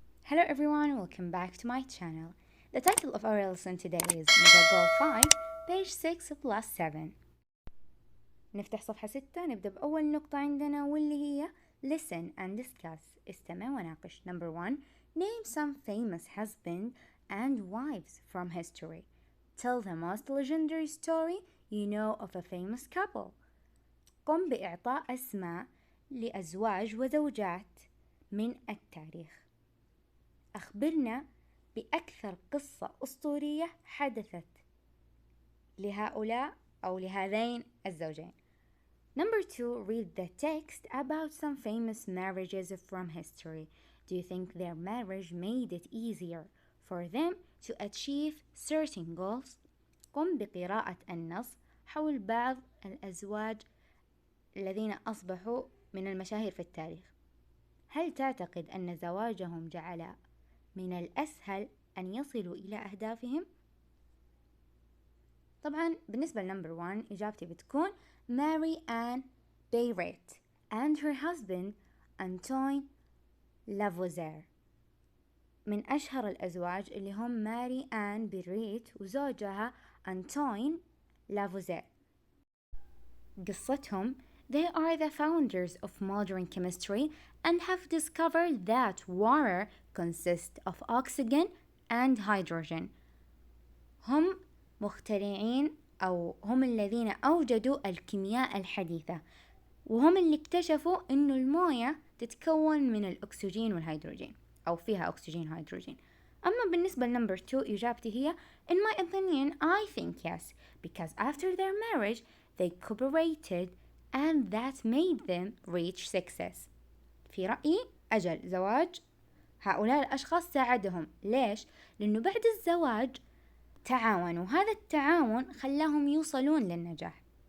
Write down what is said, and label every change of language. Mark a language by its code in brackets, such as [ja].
[en] Hello everyone, welcome back to my channel. The title of our lesson today is Mega Goal 5, page 6 plus 7. [ar] نفتح صفحة 6. نبدأ بأول نقطة عندنا واللي هي [en] Listen and discuss. [ar] استمع وناقش. [en] Number 1. Name some famous husband and wives from history. Tell the most legendary story you know of a famous couple. [ar] قم بإعطاء أسماء لأزواج وزوجات من التاريخ. أخبرنا بأكثر قصة أسطورية حدثت لهؤلاء أو لهذين الزوجين. [en] Number 2. Read the text about some famous marriages from history. Do you think their marriage made it easier for them to achieve certain goals? [ar] قم بقراءة النص حول بعض الأزواج الذين أصبحوا من المشاهير في التاريخ. هل تعتقد أن زواجهم جعل من الأسهل أن يصلوا إلى أهدافهم؟ طبعا بالنسبة لنمبر 1 إجابتي بتكون Mary Ann Bayret and her husband Antoine Lavoisier. من أشهر الأزواج اللي هم ماري آن بيريت وزوجها أنتوين لافوزير. قصتهم [en] They are the founders of modern chemistry and have discovered that water consists of oxygen and hydrogen. [ar] هم مخترعين أو هم الذين أوجدوا الكيمياء الحديثة، وهم اللي اكتشفوا إنه الموية تتكون من الأكسجين والهيدروجين أو فيها أكسجين وهيدروجين. أما بالنسبة لنمبر 2 إجابتي هي [en] In my opinion, I think yes, because after their marriage they cooperated and that made them reach success. [ar] في رأيي أجل زواج هؤلاء الأشخاص ساعدهم. ليش؟ لأنه بعد الزواج تعاونوا، هذا التعاون خلاهم يوصلون للنجاح.